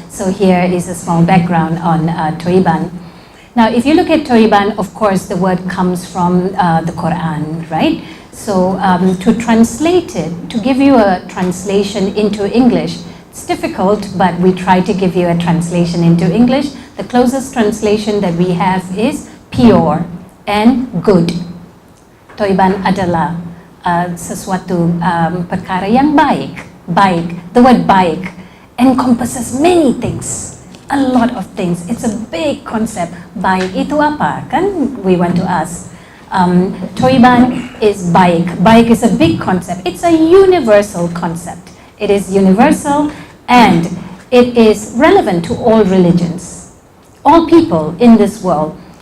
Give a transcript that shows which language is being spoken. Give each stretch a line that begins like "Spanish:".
English: So here is a small background on Thayyiban. Now if you look at Thayyiban, of course the word comes from the Quran, right? So to translate it, to give you a translation into English, it's difficult, but we try to give you a translation into English. The closest translation that we have is pure and good.
Malay: Thayyiban adalah sesuatu perkara yang baik.
English: The word baik encompasses many things, a lot of things. It's a big concept.
Malay: Baik itu apa? Kan
English: we want to ask. Thayyiban is baik. Baik is a big concept. It's a universal concept. It is universal and it is relevant to all religions, all people in this world.